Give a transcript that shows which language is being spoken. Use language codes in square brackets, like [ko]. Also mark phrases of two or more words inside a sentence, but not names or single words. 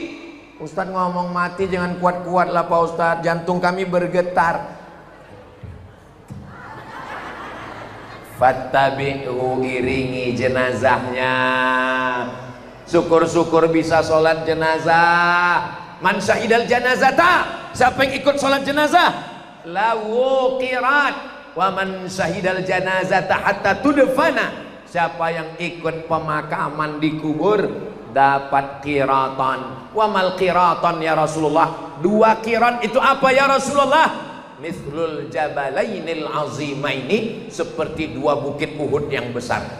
[id] Ustadz ngomong mati jangan kuat-kuat lah Pak Ustadz, jantung kami bergetar. Fattabi'u, iringi jenazahnya. Syukur-syukur bisa sholat jenazah. [ar] من شهد الجنازة, [id] siapa yang ikut sholat jenazah, [ar] له قيراط. ومن شهد الجنازة حتى تدفن, [id] siapa yang ikut pemakaman di kubur dapat qiratan. [ar] وما القيراطان يا رسول الله? [id] 2 qirat itu apa ya Rasulullah? [ar] مثل الجبلين العظيمين, [id] seperti 2 bukit Uhud yang besar.